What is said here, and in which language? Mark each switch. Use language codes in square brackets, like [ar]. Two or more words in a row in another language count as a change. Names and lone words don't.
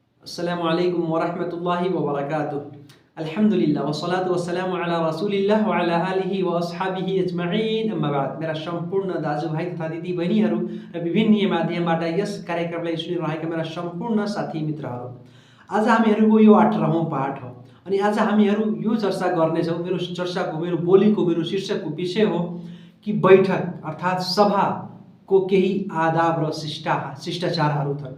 [ar] السلام عليكم ورحمة الله وبركاته. الحمد لله والصلاة والسلام على رسول الله وعلى آله وأصحابه أجمعين. أما بعد. [ne] मेरा सम्पूर्ण दाजुभाइ तथा दिदी बहिनीहरू र विभिन्न माध्यमबाट यस कार्यक्रमलाई सुनिरहेका मेरा सम्पूर्ण साथी मित्रहरू, आज हामीहरूको यो 18औं पाठ हो अनि आज हामीहरू यो चर्चा गर्नेछौँ। मेरो बोलीको मेरो शीर्षकको विषय हो कि बैठक अर्थात् सभाको केही आदाब र शिष्टाचारहरू छन्।